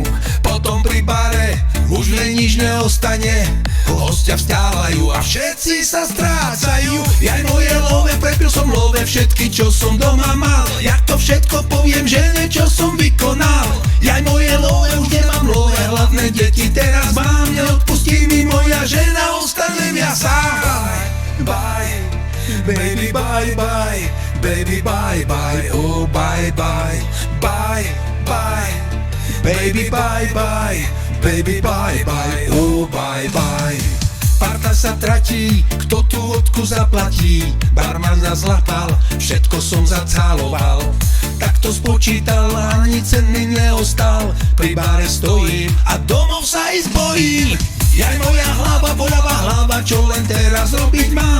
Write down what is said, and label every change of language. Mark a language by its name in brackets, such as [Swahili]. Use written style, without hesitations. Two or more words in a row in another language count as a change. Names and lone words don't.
[Slovak] Potom pri bare už mne nič neostane, hostia vstávajú a všetci sa strácajú. Jaj moje love, prepil som love všetky, čo som doma mal. Jak to všetko poviem žene, čo som vykonal. Jaj moje love, už nemám love, hlavné deti teraz mám. Neodpustí mi moja žena, ostanem ja sám. [English] Bye, baby, bye, bye. Baby, bye, bye, oh, bye, bye. Bye, bye. Baby, bye, bye. Baby, bye, bye, oh, bye, bye. [Slovak] Parta sa tratí, kto tú vodku zaplatí? Barman nás zlapal, všetko som zacáloval. Tak to spočítal, ani cen mi neostal. Pri báre stojím a domov sa ísť bojím. Jaj moja hlava, boľavá hlava, čo len teraz robiť mám?